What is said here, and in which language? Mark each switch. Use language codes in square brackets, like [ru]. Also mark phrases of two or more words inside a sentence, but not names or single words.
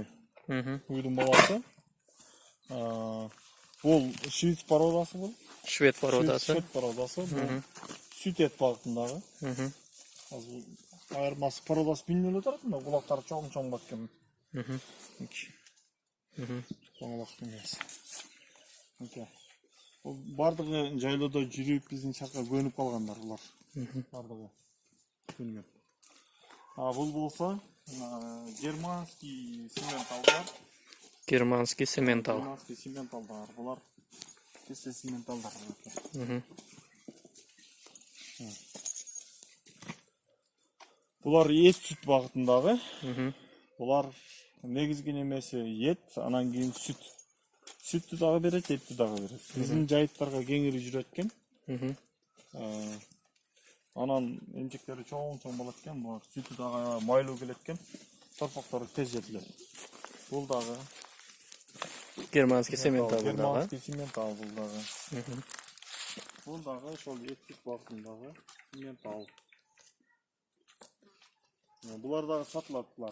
[ky] Уйдун баласы. Бул швед породасы бул. Швед породасы. Швед породасы. Бул сүт эт багытындагы. Азыр айырмасы породасы билинип эле турат, мына кулактары чоң баткен. Чоң эмес. [kk] Бардығы жайлауда жүріп біздің шаққа көніп қалғандар бұлар. Бардығы көнген. Бұл болса [ru] германский сементалдар. Германский сементал. Германский сементалдар. [kk] Бұлар кесе сементалдар. Бұлар ет сүт бағытындағы. Бұлар негізгі немесі ет, анан кейін сүт. Сүтті дағы береді, етті дағы береді. Біздің жайыттарға кеңірі жүреткен. [ky] Анан емчектері чоң болаткен. [kk] Бұлар сүтті дағы майлы келеткен. Торпақтары тез жетіледі. Бұл дағы [ru] Германский сементал. Германский сементал [kk] бұл дағы. Бұл дағы шол ет сүт бағытындағы сементал. Бұлардағы сатылады бұлар.